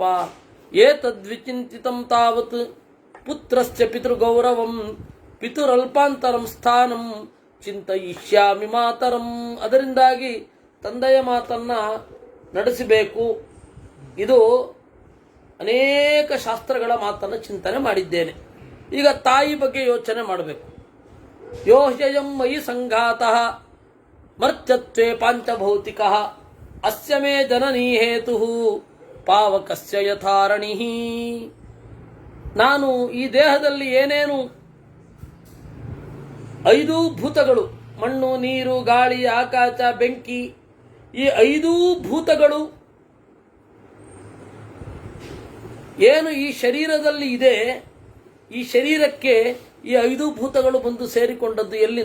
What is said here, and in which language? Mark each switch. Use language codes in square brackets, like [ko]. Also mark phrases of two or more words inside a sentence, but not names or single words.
[sa] ಏತದ್ವಿಚಿಂತಿತಂ ತಾವತ್ ಪುತ್ರಸ್ಯ ಪಿತೃಗೌರವಂ ಪಿತುರಲ್ಪಾಂತರಂ ಸ್ಥಾನಂ ಚಿಂತಯಿಷ್ಯಾಮಿ ಮಾತರಂ. [kn] ಅದರಿಂದಾಗಿ ತಂದೆಯ ಮಾತನ್ನ ನಡೆಸಬೇಕು. ಇದು ಅನೇಕ ಶಾಸ್ತ್ರಗಳ ಮಾತನ್ನು ಚಿಂತನೆ ಮಾಡಿದ್ದೇನೆ. ಈಗ ತಾಯಿ ಬಗ್ಗೆ ಯೋಚನೆ ಮಾಡಬೇಕು. [sa] ಯೋ ಹ್ಯಯಂ ಮಯಿ ಸಂಘಾತಃ ಮರ್ತ್ಯತ್ವೇ ಪಾಂಚಭೌತಿಕಃ ಅಸ್ಯ ಮೇ ಜನನೀ ಹೇತುಃ ಪಾವಕಸ್ಯ ಯಥಾರಣಿಃ. [kn] ನಾನು ಈ ದೇಹದಲ್ಲಿ ಏನೇನು 5 ಭೂತಗಳು, ಮಣ್ಣು, ನೀರು, ಗಾಳಿ, ಆಕಾಶ, ಬೆಂಕಿ, ಈ 5 ಭೂತಗಳು ಏನು ಈ ಶರೀರದಲ್ಲಿ ಇದೆ, ಈ ಶರೀರಕ್ಕೆ ಈ 5 ಭೂತಗಳು ಬಂದು ಸೇರಿಕೊಂಡದ್ದು ಎಲ್ಲಿಂದ?